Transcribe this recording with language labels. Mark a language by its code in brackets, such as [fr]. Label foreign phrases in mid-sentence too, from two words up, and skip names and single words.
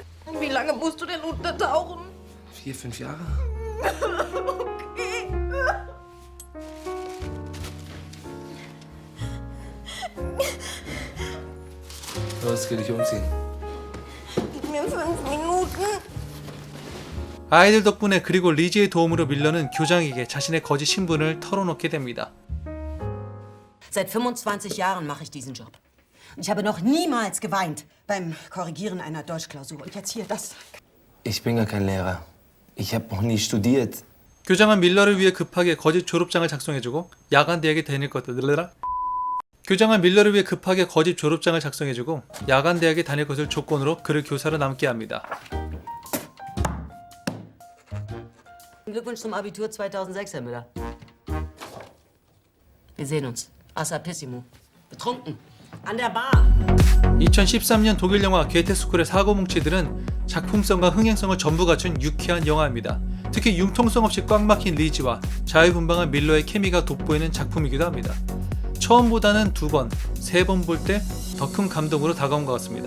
[de] Wie lange musst du denn untertauchen? 4, 5 Jahre? Okay. Los, geh dich umziehen. in 5 Minuten. [ko] 아이들 덕분에 그리고 리지의 도움으로 밀러는 교장에게 자신의 거짓 신분을 털어놓게 됩니다. [de] Seit 25 Jahren mache ich diesen Job. Und ich habe noch niemals geweint beim Korrigieren einer Deutschklausur. Und jetzt hier das. Ich bin gar kein Lehrer. Ich habe noch nie studiert. [ko] 교장은 밀러를 위해 급하게 거짓 졸업장을 작성해주고 야간 대학에 다닐 것을 조건으로 그를 교사로 남게 합니다. [de] Glückwunsch zum Abitur 2006, Herr Müller. Wir sehen uns. Assapissimo. Betrunken. An der Bar. [ko] 2013년 독일 영화 게테스쿨의 사고뭉치들은 작품성과 흥행성을 전부 갖춘 유쾌한 영화입니다. 특히 융통성 없이 꽉 막힌 리지와 자유분방한 밀러의 케미가 돋보이는 작품이기도 합니다. 처음보다는 2번, 3번 볼 때 더 큰 감동으로 다가온 것 같습니다.